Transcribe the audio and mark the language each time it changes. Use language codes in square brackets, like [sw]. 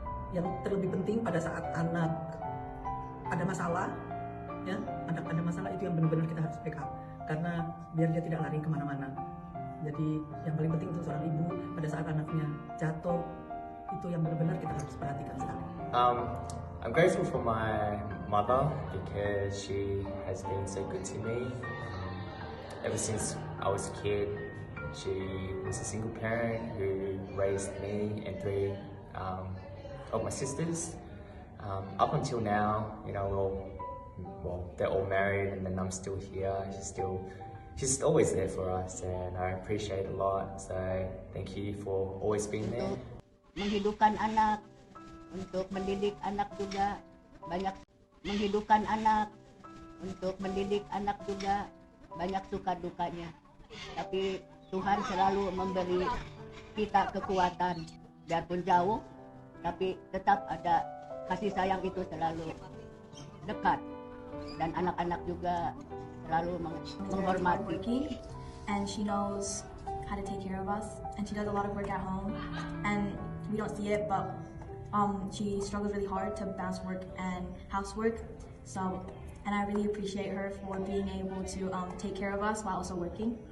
[id] Yang terlebih penting pada saat anak ada masalah, ya, anak ada masalah itu yang benar-benar kita harus backup, karena biar dia tidak lari kemana-mana. Jadi yang paling penting untuk seorang ibu pada saat anaknya jatuh, itu yang benar-benar kita harus perhatikan sekali. [en] I'm grateful for my mother because she has been so good to me. Ever since I was a kid, she was a single parent who raised me and three of my sisters. Up until now, you know, well, they're all married and then I'm still here. She's always there for us and I appreciate it a lot. So thank you for always being there. [id] Menghidupkan anak, untuk mendidik anak juga banyak, menghidupkan anak, untuk mendidik anak juga banyak suka dukanya. Tapi Tuhan selalu memberi kita kekuatan, biarpun jauh, tapi tetap ada kasih sayang itu selalu dekat. Dan anak-anak juga selalu menghormati. [en] And she knows how to take care of us, and she does a lot of work at home, and we don't see it, but she struggles really hard to balance work and housework. So, and I really appreciate her for being able to take care of us while also working.